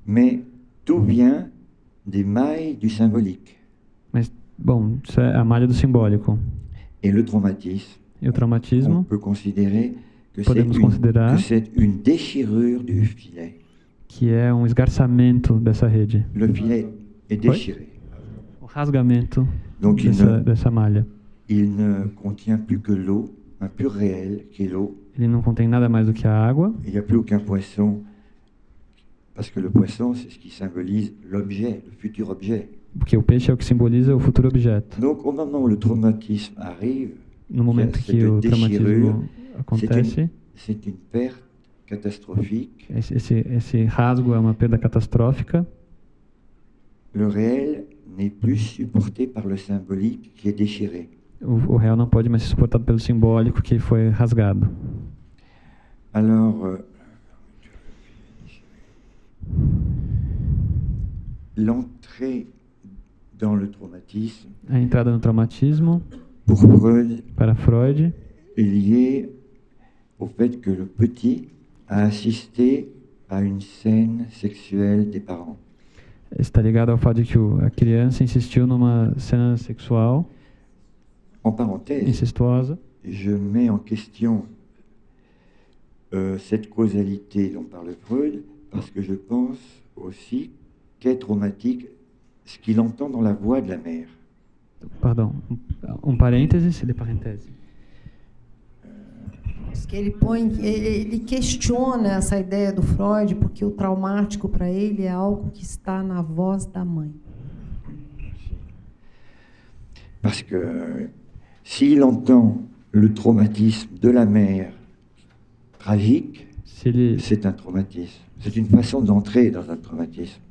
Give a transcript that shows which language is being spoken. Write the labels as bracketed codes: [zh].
[fr] Mais tout vient des mailles du symbolique. [pt] Mas Bom, isso é a malha do simbólico. [fr] Et le traumatisme, [pt] E o traumatismo, [fr] on peut considérer que [pt] podemos considerar [fr] c'est une déchirure du filet. [pt] que é um esgarçamento dessa rede. [fr] Le filet est déchiré. [pt] O rasgamento [fr] Donc [pt] dessa malha. [fr] il ne contient plus que l'eau, un pur réel qui est l'eau. [pt] Ele não contém nada mais do que a água. [fr] Il n'y a plus aucun poisson, parce que le poisson, c'est ce qui symbolise l'objet, le futur objet. [pt] Porque o peixe é o que simboliza o futuro objeto. [fr] Donc au moment où le traumatisme arrive, [pt] No momento que o traumatismo acontece, [fr] c'est une perte catastrophique. [pt] esse rasgo é uma perda catastrófica. [fr] Le réel n'est plus supporté par le symbolique qui est déchiré. [pt] O real não pode mais ser suportado pelo simbólico que foi rasgado. [fr] Alors, l'entrée dans le traumatisme, [pt] A entrada no traumatismo, [fr] pour Freud, [pt] para Freud, [fr] est liée au fait que le petit a assisté à une scène sexuelle des parents. [pt] está ligado ao fato de que a criança insistiu numa cena sexual [fr] En parenthèse, [pt] incestuosa. [fr] je mets en question cette causalité dont parle Freud, parce que je pense aussi qu'est traumatique ce qu'il entend dans la voix de la mère. [pt] Pardon, parêntese, de parêntese. Diz que ele questiona essa ideia do Freud, porque o traumático para ele é algo que está na voz da mãe. [fr] Parce que s'il entend le traumatisme de la mère tragique, c'est un traumatisme. C'est une façon d'entrer dans un traumatisme.